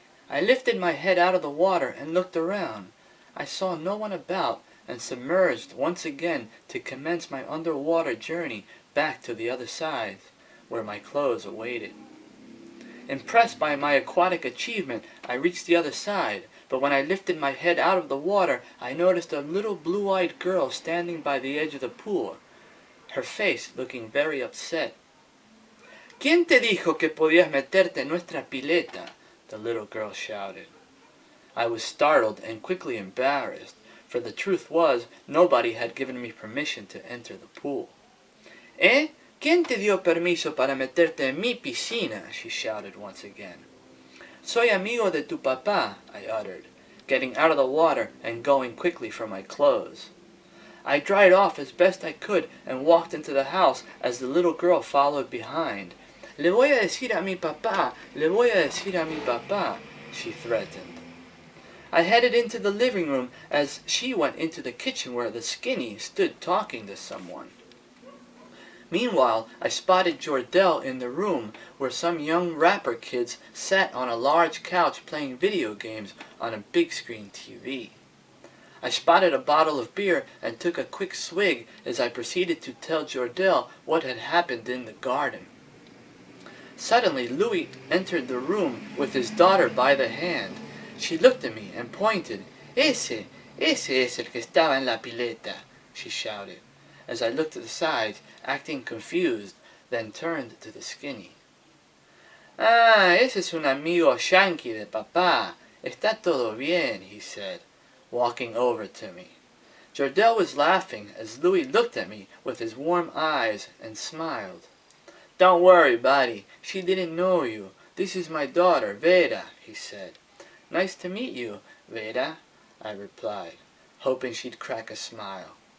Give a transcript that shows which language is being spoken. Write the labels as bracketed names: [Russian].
[English] I lifted my head out of the water and looked around. I saw no one about and submerged once again to commence my underwater journey back to the other side, where my clothes awaited. Impressed by my aquatic achievement, I reached the other side, but when I lifted my head out of the water, I noticed a little blue-eyed girl standing by the edge of the pool, her face looking very upset. [Spanish] ¿Quién te dijo que podías meterte en nuestra pileta? [English] The little girl shouted. I was startled and quickly embarrassed, for the truth was, nobody had given me permission to enter the pool. ¿Eh? [Spanish] ¿Quién te dio permiso para meterte en mi piscina? [English] She shouted once again. [Spanish] Soy amigo de tu papá, [English] I uttered, getting out of the water and going quickly for my clothes. I dried off as best I could and walked into the house as the little girl followed behind. [Spanish] Le voy a decir a mi papá, le voy a decir a mi papá, [English] she threatened. I headed into the living room as she went into the kitchen where the Skinny stood talking to someone. Meanwhile, I spotted Jordell in the room where some young rapper kids sat on a large couch playing video games on a big screen TV. I spotted a bottle of beer and took a quick swig as I proceeded to tell Jordell what had happened in the garden. Suddenly, Louis entered the room with his daughter by the hand. She looked at me and pointed. [Spanish] Ese es el que estaba en la pileta, [English] she shouted, as I looked to the sides, acting confused, then turned to the Skinny. [Spanish] Ah, ese es un amigo yankee de papá. Está todo bien, [English] he said, walking over to me. Jordell was laughing as Louis looked at me with his warm eyes and smiled. Don't worry, buddy. She didn't know you. This is my daughter, Vera, he said. Nice to meet you, Vera, I replied, hoping she'd crack a smile.